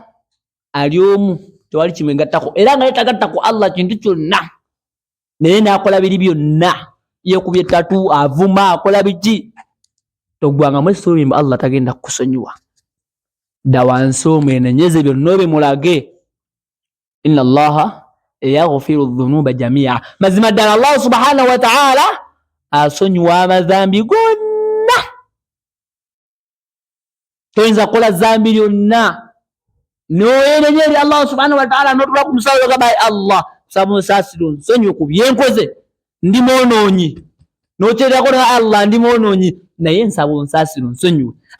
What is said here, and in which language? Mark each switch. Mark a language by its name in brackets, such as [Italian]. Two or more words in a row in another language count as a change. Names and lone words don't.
[Ganda] Ali omu, tewali kimwegattako, era nga yetagatta ku Allah kintu kyonna, naye n'akola biri byonna, yeekubye ttatu, avuma, akola biki, toggwangamu essuubi mbu Allah tagenda kukusonyiwa. Dda wansi omwenenyeze byonna obimulage. [Arabic] إن الله يغفر الذنوب جميعا, [Ganda] mazima ddala Allah [Arabic] سبحانه وتعالى [Ganda] asonyiwa amazambi gonna. Toyinza kukola zambi lyonna n'oyenenya eri Allah [Arabic] سبحانه وتعالى [Ganda] n'otula ku musawo ogamba Allah nsaba onsaasire onsonyiwe ku byenkoze, ndi mwonoonyi, n'okyerako na Allah ndi mwonoonyi, naye nsaba onsaasire onsonyiwe.